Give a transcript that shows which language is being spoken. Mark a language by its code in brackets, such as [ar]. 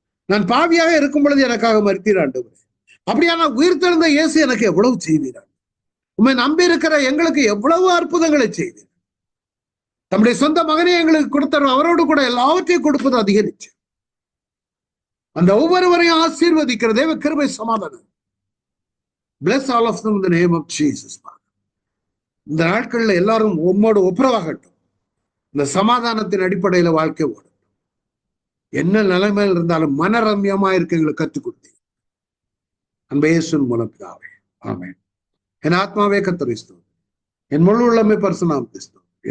[ta] நான் பாவியாக இருக்கும் பொழுது எனக்காக மரித்தீர் ஆண்டவரே. அப்படியான உயிர்த்தெழுந்த இயேசு எனக்கு எவ்வளவு செய்தீர். உண்மை நம்பி இருக்கிற எங்களுக்கு எவ்வளவு அற்புதங்களை செய்தீர். தம்முடைய சொந்த மகனை எங்களுக்கு கொடுத்தார், அவரோடு கூட எல்லாவற்றையும் கொடுப்பது அதிகரிச்சு. அந்த ஒவ்வொருவரையும் ஆசீர்வதிக்கிற தேவ கிருபை சமாதானம். [en] Bless all of them in the name of Jesus. [ta] இந்த நாட்கள்ல எல்லாரும் உம்மோடு ஒப்புரவாகட்டும். இந்த சமாதானத்தின் அடிப்படையில வாழ்க்கை ஓடும். என்ன நிலைமையில் இருந்தாலும் மனரம்யமா இருக்க எங்களுக்கு கற்றுக் கொடுத்தீங்க. அன்பு இயேசுவின் மூலம் பிதாவே, ஆமென். என் ஆத்மாவே கர்த்தரை ஸ்தோத்திரி, என் முழு உள்ளமே பரிசுநாமத்தை ஸ்தோத்திரி.